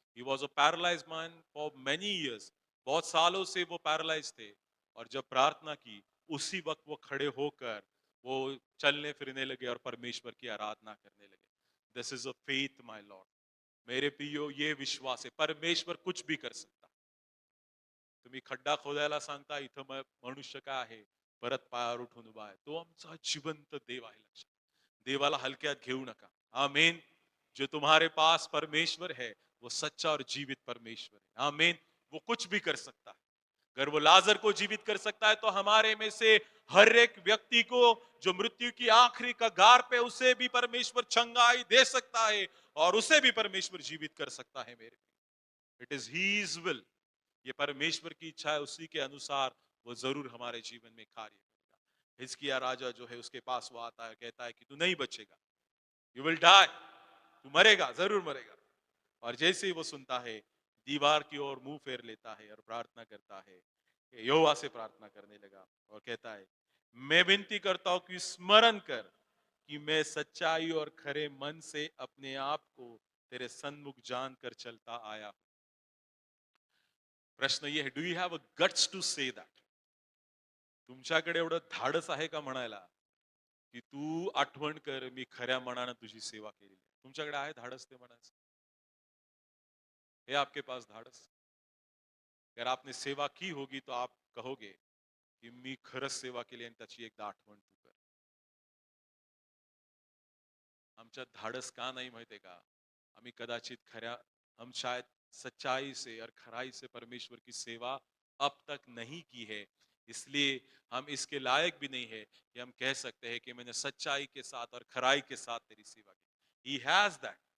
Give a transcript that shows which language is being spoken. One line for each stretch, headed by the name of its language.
English: He was a paralyzed man for many years,
Hindi: बहुत सालों से वो पैरालाइज थे और जब प्रार्थना की, उसी वक्त वो खड़े होकर वो चलने फिरने लगे और परमेश्वर की आराधना करने लगे।
English: This is a faith my Lord.
Hindi: मेरे प्रियो, ये विश्वास है, परमेश्वर कुछ भी कर सकता।
Marathi: तुम्ही खड्डा खोदायला सांगता, इथं मनुष्य काय आहे, परत पायावर उठून उभा आहे, तो आमचा जिवंत देव आहे। लक्षात, देवाला हलक्यात घेऊ नका। आमीन।
Hindi: जो तुम्हारे पास परमेश्वर है, वो सच्चा और जीवित परमेश्वर है। आमीन। वो कुछ भी कर सकता है। अगर वो लाजर को जीवित कर सकता है, तो हमारे में से हर एक व्यक्ति को जो मृत्यु की आखिरी कगार पे, उसे भी परमेश्वर चंगाई दे सकता है और उसे भी परमेश्वर जीवित कर सकता है। मेरे,
English: it is his will,
Hindi: ये परमेश्वर की इच्छा है, उसी के अनुसार वो जरूर हमारे जीवन में कार्य करेगा। हिजकिय्याह राजा जो है, उसके पास वो आता है, कहता है कि तू नहीं बचेगा,
English: you will die,
Hindi: तू मरेगा, जरूर मरेगा। और जैसे ही वो सुनता है, दीवार की ओर मुंह फेर लेता है और प्रार्थना करता है। यहोवा से प्रार्थना करने लगा और कहता है, मैं विनती करता हूं कि स्मरण कर कि मैं सच्चाई और खरे मन से अपने आप को तेरे सन्मुख जानकर चलता आया हूं। प्रश्न ये है,
English: Do you have a guts to say that?
Marathi: तुमच्याकडे एवढं धाडस आहे का म्हणायला की तू आठवण कर, मी खऱ्या मनानं तुझी सेवा केली? तुमच्याकडे आहे धाडस ते म्हणायचं?
Hindi: है आपके पास धाडस? अगर आपने सेवा की होगी तो आप कहोगे की
Marathi: मी खरंच सेवा केली आणि त्याची एकदा आठवण तू कर. आमच्यात धाडस का नाही माहितीये का? आम्ही कदाचित खऱ्या,
Hindi: हम शायद सच्चाई से और खराई से परमेश्वर की सेवा अब तक नहीं की है, इसलिए हम इसके लायक भी नहीं है कि हम कह सकते हैं कि मैंने सच्चाई के साथ और खराई के साथ तेरी सेवा की।
English: He has that.